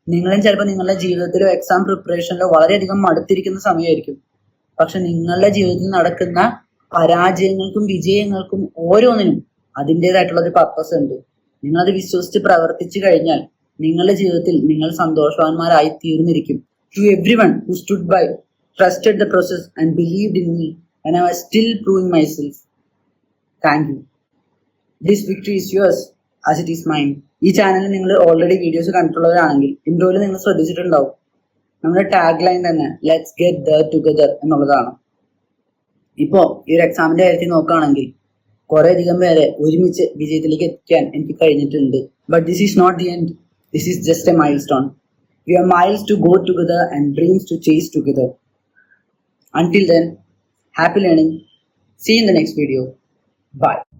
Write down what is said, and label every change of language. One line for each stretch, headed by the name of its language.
Malayalam: നിങ്ങളും ചിലപ്പോൾ നിങ്ങളുടെ ജീവിതത്തിലോ എക്സാം പ്രിപ്പറേഷനിലോ വളരെയധികം മടുത്തിരിക്കുന്ന സമയമായിരിക്കും. പക്ഷെ നിങ്ങളുടെ ജീവിതത്തിൽ നടക്കുന്ന പരാജയങ്ങൾക്കും വിജയങ്ങൾക്കും ഓരോന്നിനും അതിൻ്റെതായിട്ടുള്ള ഒരു പർപ്പസ് ഉണ്ട്. നിങ്ങളത് വിശ്വസിച്ച് പ്രവർത്തിച്ചു കഴിഞ്ഞാൽ നിങ്ങളുടെ ജീവിതത്തിൽ നിങ്ങൾ സന്തോഷവാന്മാരായി തീർന്നിരിക്കും.
English: To everyone who stood by, trusted the process and believed in me when I was still proving myself, thank you. This victory is yours as it is mine.
Malayalam: ഈ ചാനലിൽ നിങ്ങൾ ഓൾറെഡി വീഡിയോസ് കണ്ടിട്ടുള്ളവരാണെങ്കിൽ ഇൻട്രോയിൽ നിങ്ങൾ ശ്രദ്ധിച്ചിട്ടുണ്ടാവും. നമ്മുടെ ടാഗ് ലൈൻ തന്നെ
English: let's get ദർ together
Malayalam: എന്നുള്ളതാണ്. ഇപ്പോ ഈ ഒരു എക്സാമിന്റെ കാര്യത്തിൽ നോക്കുകയാണെങ്കിൽ കുറേയധികം പേരെ ഒരുമിച്ച് വിജയത്തിലേക്ക് എത്തിക്കാൻ എനിക്ക് കഴിഞ്ഞിട്ടുണ്ട്.
English: But this is not the end. This is just a milestone. We have miles to go together and dreams to chase together. Until then, happy learning. See you in the next video. Bye.